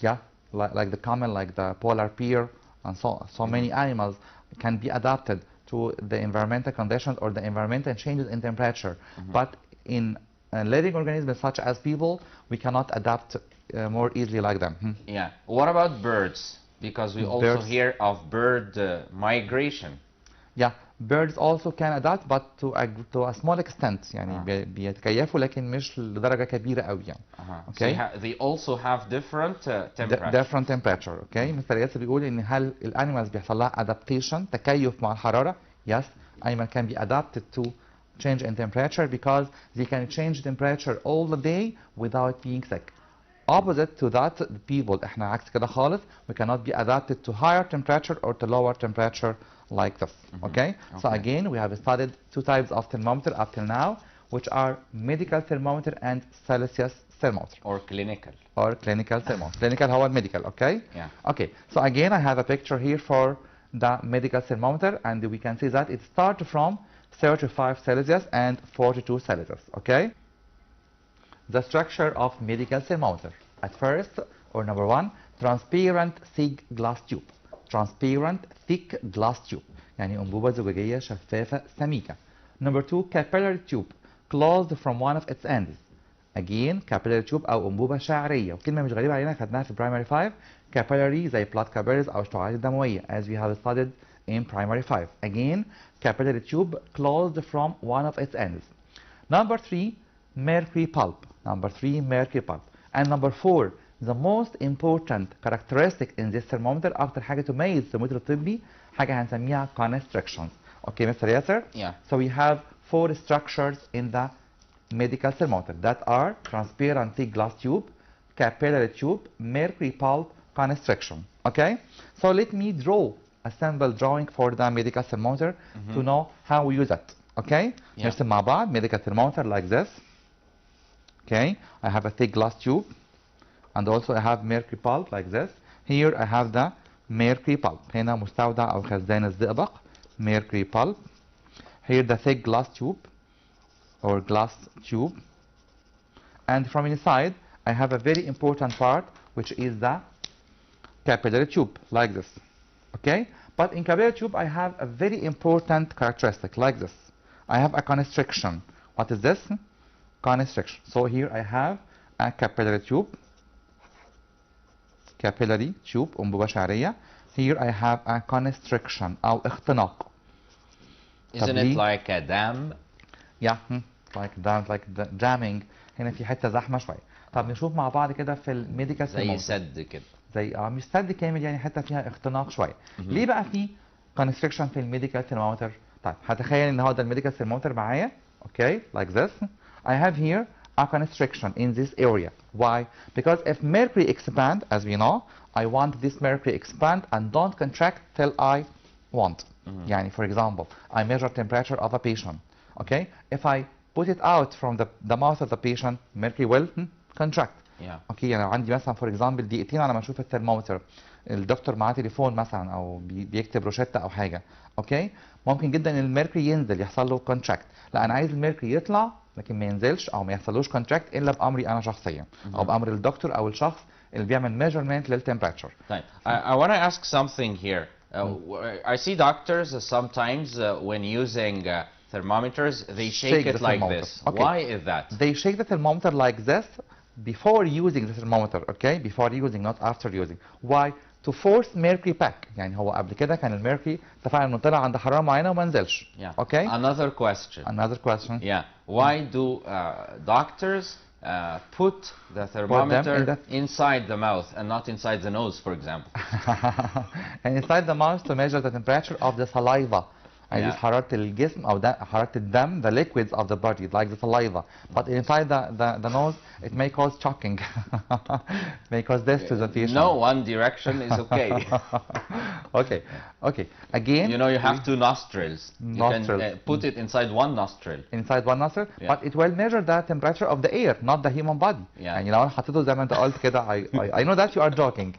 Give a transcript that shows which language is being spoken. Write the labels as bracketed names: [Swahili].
[English] Yeah, like the camel, like the polar bear, and so many animals can be adapted to the environmental conditions or the environmental changes in temperature. But in living organisms such as people, we cannot adapt more easily like them. Yeah. What about birds? Because we also hear of bird migration. Yeah, birds also can adapt, but to a small extent. [Arabic] يعني بيتكيفوا لكن مش لدرجة كبيرة قوي يعني. [English] Okay. So they also have different temperature. Different temperature. Okay. [Arabic] مستر ياسر بيقول إن هل الانيمالز بيحصل لها adaptation تكيف مع الحرارة؟ [English] Yes, animal can be adapted to change in temperature because they can change temperature all the day without being sick. Opposite to that, the people [Arabic] احنا عكس كده خالص. [English] We cannot be adapted to higher temperature or to lower temperature like this. Okay? So again, we have studied two types of thermometer up till now, which are medical thermometer and Celsius thermometer. Or clinical. Or clinical thermometer. Clinical هو medical, okay? Yeah. Okay. So again, I have a picture here for the medical thermometer, and we can see that it starts from 35 Celsius and 42 Celsius. Okay? The structure of medical thermometer. At first, or number one, transparent thick glass tube. Transparent thick glass tube. [Arabic] يعني أنبوبة زجاجية شفافة سميكة. [English] Number two, capillary tube closed from one of its ends. Again, capillary tube [Arabic] أو أنبوبة شعرية. وكلمة مش غريبة علينا خدناها في primary 5. [English] Capillary زي blood capillaries [Arabic] أو الشعيرات الدموية [English] as we have studied in primary 5. Again, capillary tube closed from one of its ends. Number three, mercury pulp. Number three, mercury pulp. And number four, the most important characteristic in this thermometer [Arabic] أكتر حاجة تميز الترمومتر الطبي حاجة هنسميها [English] constrictions. Okay, Mr. Yasser? Yeah. So we have four structures in the medical thermometer that are transparent thick glass tube, capillary tube, mercury pulp, constriction. Okay? So let me draw a sample drawing for the medical thermometer to know how we use it. Okay? Yeah. نرسم مع بعض medical thermometer like this. Okay? I have a thick glass tube. And also I have mercury pulp like this. Here I have the mercury pulp. [Arabic] هنا مستودع أو خزان الزئبق mercury pulp. [English] Here the thick glass tube or glass tube. And from inside I have a very important part which is the capillary tube like this. Okay? But in capillary tube I have a very important characteristic like this. I have a constriction. What is this? Constriction. So here I have a capillary tube. Capillary tube [Arabic] أنبوبة شعرية. [English] Here I have a constriction [Arabic] أو اختناق. [English] Isn't it like a dam? Yeah, like dam, like jamming. [Arabic] هنا في حتة زحمة شوية. طب نشوف مع بعض كده في الميديكال زي سد كده. زي مش سد كامل يعني حتة فيها اختناق شوية. ليه بقى في constriction في الميديكال thermometer؟ طيب هتخيل ان هو ده الميديكال thermometer معايا. [English] Okay, like this. I have here a constriction in this area. Why? Because if mercury expand, as we know, I want this mercury expand and don't contract till I want. يعني for example, I measure temperature of a patient. Okay? If I put it out from the mouth of the patient, mercury will contract. Yeah. [Arabic] Okay, يعني عندي مثلا [English] for example [Arabic] دقيقتين على ما اشوف الترمومتر. الدكتور معاه تليفون مثلا او بيكتب روشتة او حاجة. اوكي؟ ممكن جدا الميركوري ينزل يحصل له كونتراكت. لا انا عايز الميركوري يطلع لكن ما ينزلش او ما يحصلوش كونتراكت الا بامري انا شخصيا او بامر الدكتور او الشخص اللي بيعمل ميجرمنت للتمبراتشر. [English] طيب I want to ask something here. I see doctors sometimes when using thermometers they shake it like this. Okay. Why is that? They shake the thermometer like this before using the thermometer. Okay, before using, not after using. Why? To force mercury back. [Arabic] يعني هو قبل كده كان الميركوري اتفقنا انه طلع عند حراره معينه وما نزلش. [English] Yeah. Okay. Another question. Another question. Yeah. Why do doctors put the thermometer inside the mouth and not inside the nose, for example? And inside the mouth to measure the temperature of the saliva. [Arabic] يعني حرارة الجسم أو حرارة الدم, [English] the liquids of the body, like the saliva. But inside the nose, it may cause choking. May cause death to the patient. No, one direction is okay. Okay, okay. Again, you know, you have two nostrils. You can put it inside one nostril. Inside one nostril, but it will measure the temperature of the air, not the human body. [Arabic] يعني لو أنا حطيته زي ما أنت قلت كده, [English] I know that you are joking.